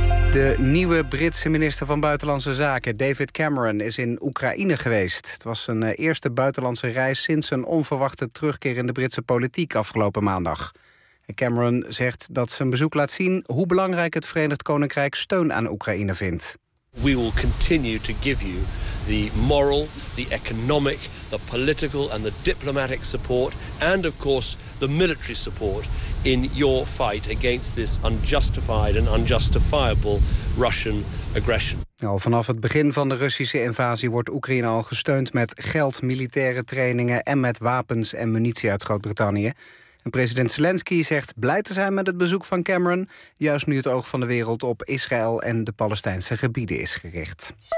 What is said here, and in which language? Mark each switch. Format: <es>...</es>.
<nl>De nieuwe Britse minister van Buitenlandse Zaken, David Cameron, is in Oekraïne geweest. Het was zijn eerste buitenlandse reis sinds een onverwachte terugkeer in de Britse politiek afgelopen maandag. Cameron zegt dat zijn bezoek laat zien hoe belangrijk het Verenigd Koninkrijk steun aan Oekraïne vindt.</nl> <en>We will continue to give you the moral, the economic, the political and the diplomatic support and of course the military support in your fight against this unjustified and unjustifiable Russian aggression.</en> <nl>Al vanaf het begin van de Russische invasie wordt Oekraïne al gesteund met geld, militaire trainingen en met wapens en munitie uit Groot-Brittannië. En president Zelensky zegt blij te zijn met het bezoek van Cameron, juist nu het oog van de wereld op Israël en de Palestijnse gebieden is gericht.</nl>